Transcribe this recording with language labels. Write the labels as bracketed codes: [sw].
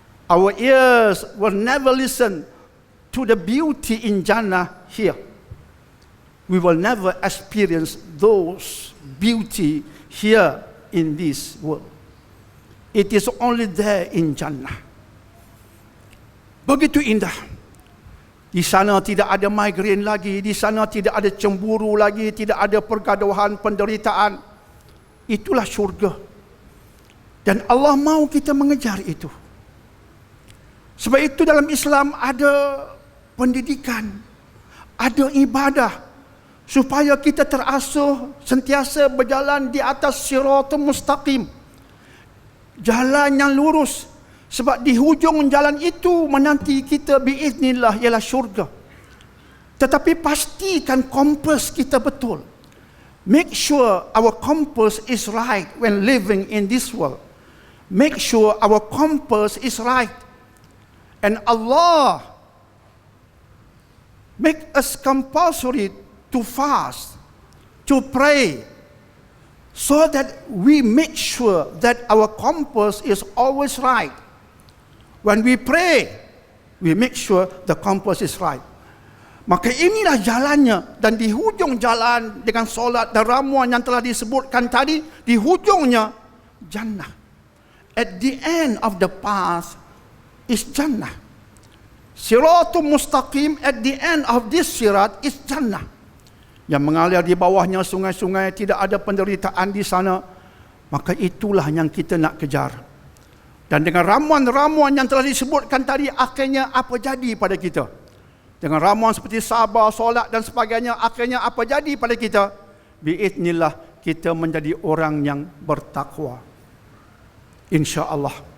[en] Our ears will never listen to the beauty in Jannah here. We will never experience those beauty here in this world. It is only there in Jannah. [ms] Begitu indah. Di sana tidak ada migraine lagi, di sana tidak ada cemburu lagi, tidak ada pergaduhan, penderitaan. Itulah syurga. Dan Allah mahu kita mengejar itu. Sebab itu dalam Islam ada pendidikan, ada ibadah, supaya kita terasuh sentiasa berjalan di atas siratul mustaqim, jalan yang lurus. Sebab di hujung jalan itu menanti kita biiznillah ialah syurga. Tetapi pastikan kompas kita betul. [en] Make sure our compass is right when living in this world. Make sure our compass is right. And Allah make us compulsory to fast, to pray, so that we make sure that our compass is always right. When we pray, we make sure the compass is right. [ms] Maka inilah jalannya, dan di hujung jalan dengan solat dan ramuan yang telah disebutkan tadi, di hujungnya Jannah. [en] At the end of the path is Jannah. Siratul mustaqim, at the end of this sirat is Jannah. [ms] Yang mengalir di bawahnya sungai-sungai, tidak ada penderitaan di sana. Maka itulah yang kita nak kejar. Dan dengan ramuan-ramuan yang telah disebutkan tadi, akhirnya apa jadi pada kita? Dengan ramuan seperti sabar, solat dan sebagainya, akhirnya apa jadi pada kita? Biiznillah kita menjadi orang yang bertakwa. InsyaAllah.